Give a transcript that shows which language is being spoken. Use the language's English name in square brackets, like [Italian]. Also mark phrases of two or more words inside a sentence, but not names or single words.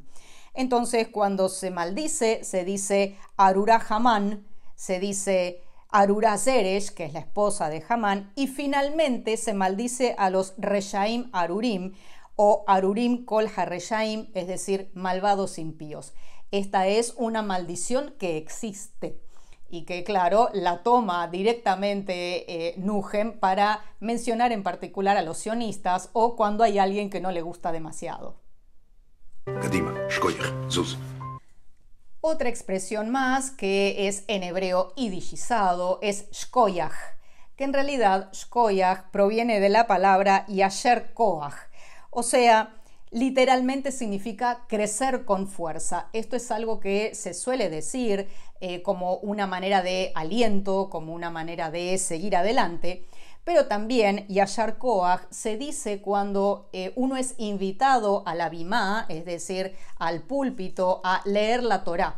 [Spanish] Entonces, cuando se maldice, se dice Arurá Hamán, se dice Arurá Zeresh, que es la esposa de Hamán, y finalmente se maldice a los [Hebrew] רשעים ארורים, [Spanish] o [Hebrew] ארורים כל הרשעים, [Spanish] es decir, malvados impíos. Esta es una maldición que existe y que, claro, la toma directamente Nuhem para mencionar en particular a los sionistas o cuando hay alguien que no le gusta demasiado. [Hebrew] קדימה, שכוייח, זוז. [Spanish] Otra expresión más que es en hebreo idishizado es shkoyach, que en realidad shkoyach proviene de la palabra [Hebrew] יישר כוח, [Spanish] o sea, literalmente significa crecer con fuerza. Esto es algo que se suele decir como una manera de aliento, como una manera de seguir adelante, pero también [Hebrew] יישר כוח [Spanish] se dice cuando uno es invitado a la bimá, es decir, al púlpito, a leer la Torá.